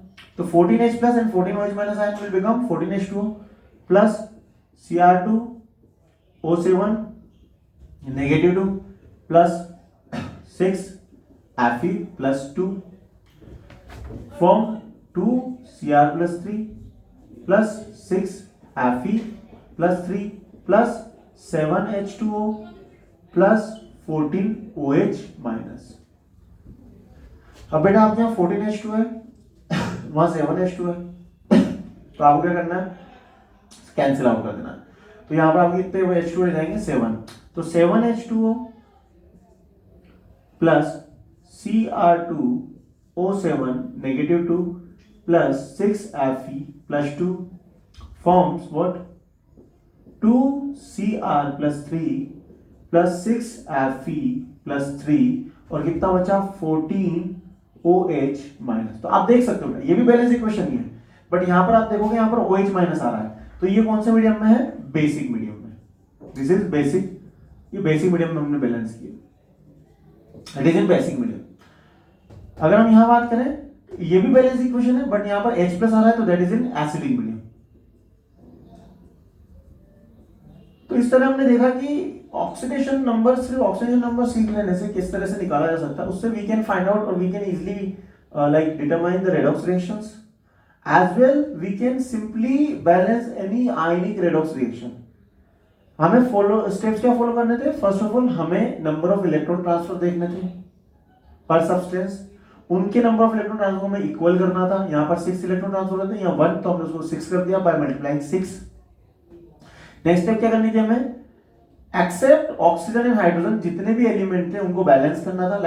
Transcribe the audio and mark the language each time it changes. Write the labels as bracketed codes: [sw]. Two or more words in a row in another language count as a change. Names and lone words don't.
[en] तो 14H plus and 14 OH minus ion will become 14H2O plus Cr2O7 negative 2 plus 6 Fe plus 2 from 2 Cr plus 3 plus 6 Fe plus 3 plus 7 H2O plus 14 OH minus। [hi] अब बेटा आप यहाँ 14 H2 है वहां 7 H2 है, तो आपको क्या करना है [en] cancel out [hi] कर देना। तो यहाँ पर आपके कितने H2 रह जाएंगे 7, तो [en] 7 H2O plus Cr2O7 negative 2 plus 6 Fe plus 2 forms what 2 Cr plus 3 plus 6 Fe plus 3 [hi] और कितना बचा 14 [en] OH minus. [hi] तो आप देख सकते हो ये भी [en] balance equation [hi] ही है, बट यहां पर आप देखोगे यहां पर OH माइनस आ रहा है, तो ये कौन से मीडियम में है [en] basic medium [hi] में। [en] this is basic, [hi] ये बेसिक मीडियम में हमने बैलेंस किया, [en] it is in basic medium. [hi] अगर हम यहां बात करें ये भी [en] balance equation [hi] है, बट यहां पर [en] H plus [hi] आ रहा है तो [en] that is in acidic medium. [hi] तो इस तरह हमने देखा कि ऑक्सीडेशन नंबर सिर्फ ऑक्सीडेशन नंबर सीख लेने से किस तरह से निकाला जा सकता है, उससे [en] we can find out और we can easily like determine the redox reactions, as well we can simply balance any ionic redox reaction. [hi] हमें [en] follow steps [hi] क्या फॉलो करने थे, [en] first of all [hi] हमें [en] number of electron transfer [hi] देखने थे [en] per substance, [hi] उनके [en] number of electron transfer [hi] को हमें इक्वल करना था। यहां पर 6 [en] electron transfer [hi] होते हैं, यहाँ 1 तो हमने उसको 6 कर दिया [en] by multiplying [hi] 6। [en] next step [hi] क्या करनी थी हमें, [en] except oxygen and hydrogen [hi] जितने भी एलिमेंट थे उनको बैलेंस करना था।